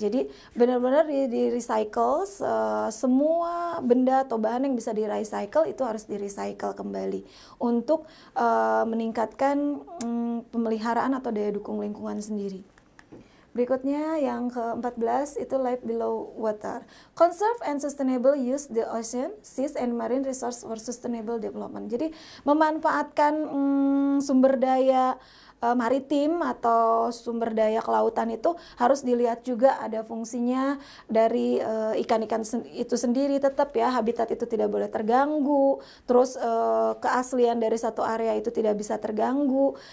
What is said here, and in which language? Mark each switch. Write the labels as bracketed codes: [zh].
[id] Jadi benar-benar di recycle, semua benda atau bahan yang bisa di recycle itu harus di recycle kembali untuk meningkatkan pemeliharaan atau daya dukung lingkungan sendiri. Berikutnya yang ke-14 itu [en] life below water. Conserve and sustainable use the ocean, seas and marine resource for sustainable development. [id] Jadi memanfaatkan sumber daya maritim atau sumber daya kelautan itu harus dilihat juga ada fungsinya dari ikan-ikan itu sendiri, tetap ya habitat itu tidak boleh terganggu, terus keaslian dari satu area itu tidak bisa terganggu.